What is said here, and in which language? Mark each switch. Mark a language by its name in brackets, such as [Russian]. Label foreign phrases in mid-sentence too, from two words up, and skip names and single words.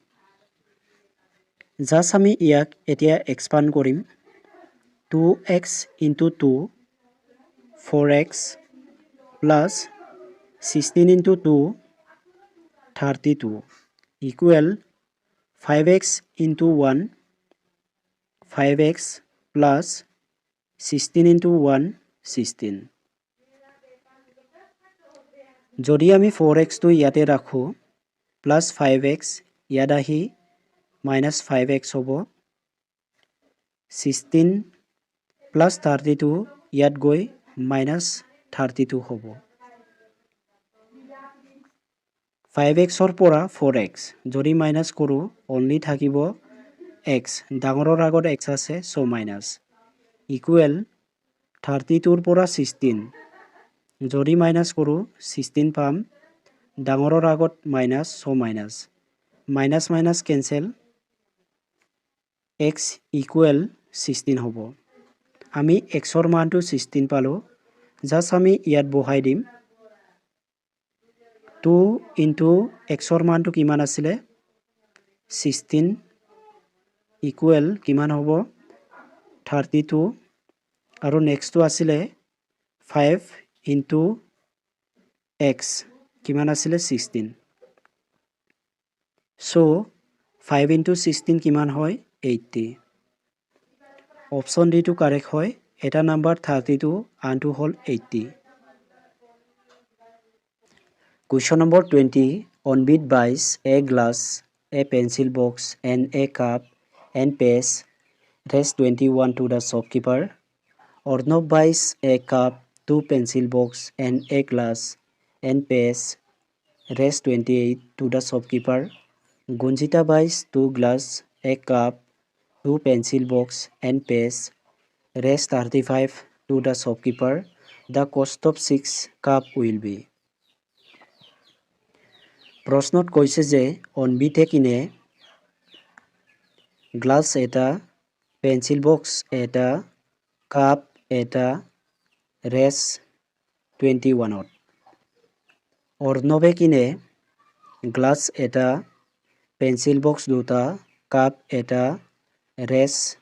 [Assamese] জাষ্ট আমি ইয়াক এতিয়া এক্সপাণ্ড কৰিম। [English] 2x into 2 4x plus 16 into 2 32 equal 5x into 1 5x plus 16 into 1 16 [Assamese] যদি আমি 4x টো ইয়াতে ৰাখো plus 5x ইয়াত আহি minus 5x হ'ব 16 plus 32 ইয়াত গৈ minus 32 হ'ব 5x ৰ পৰা 4x যদি minus কৰো only থাকিব x ডাঙৰৰ আগত x আছে so [English] minus equal [Assamese] 32 ৰ পৰা 16 যদি minus কৰো 16 পাম ডাঙৰৰ আগত [English] minus so minus minus minus cancel [Assamese] x equal 16 হ'ব আমি x ৰ মানটো 16 পালো জাস্ট আমি ইয়াত বহাই দিম 2 into x ৰ মানটো কিমান আছিলে 16 equal কিমান হ'ব 32 আৰু নেক্সটটো আছিলে 5 into x কিমান আছিলে 16 so 5 into 16 কিমান হয় 80 [English] option D [Assamese] টো কাৰেক্ট হয় এটা নাম্বাৰ 32 আনটো হল 80 Question [English] number 20 on bid buys a glass a pencil box and a cup and pays rest 21 to the shopkeeper Arnav buys a cup 2 pencil box and a glass and pays rest 28 to the shopkeeper Gunjita buys 2 glass a cup 2 pencil box and pays rest 35 to the shopkeeper the cost of 6 cup will be [Assamese] প্ৰশ্নত কৈছে যে অনবিতে কিনে গ্লাস এটা [English] pencil box [Assamese] এটা কাপ এটা ৰেস 21 ত অৰ্ণৱে কিনে গ্লাস এটা [English] pencil box [Assamese] দুটা কাপ এটা ৰেস